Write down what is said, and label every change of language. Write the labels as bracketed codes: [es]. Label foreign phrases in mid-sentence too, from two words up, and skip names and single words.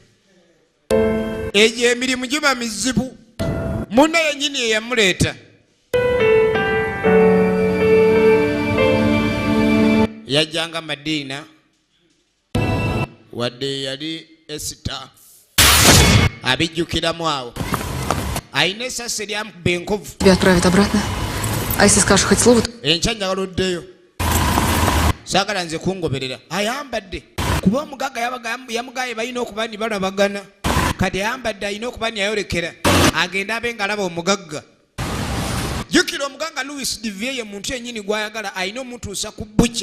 [lg] Egyo emirimu giba mizibu. Munne yennyini ye yamuleeta. Yajjanga Madiina wadde yali Esita abijjukiramu awo. Ayina essasi eryamukuba enkovu. [ru] Тебя отправят обратно. А если скажешь хоть слово, [lg] enkya njagala oddeyo. Saagala nze kungoberera. Ayambadde kuba omugagga yamugaye balina okuba ni balabagana. Kati ayambadde alina okuba ni ayolekera agenda abe nga alaba omugagga. Jjukira omugagga Louis Divier ye muntu yennyini gw'ayagala alina omutuusa ku bukya.